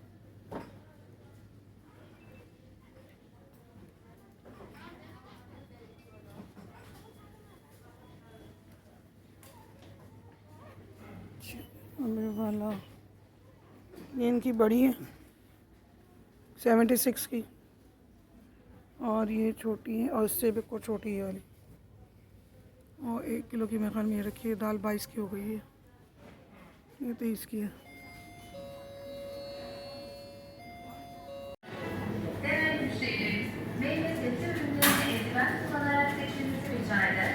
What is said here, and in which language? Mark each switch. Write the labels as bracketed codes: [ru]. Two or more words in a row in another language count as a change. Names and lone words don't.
[hi] अबे वाला, ये इनकी बड़ी है 76 की, और ये छोटी है, और इससे भी कुछ छोटी है वाली। और 1 किलो की मेरे ख्याल में ये रखी है दाल, 22 की हो गई है। ये 23 की है। [tr] Değerli müşterilerimiz, meyve sebze ürünlerini eldiven kullanarak seçmenizi rica eder.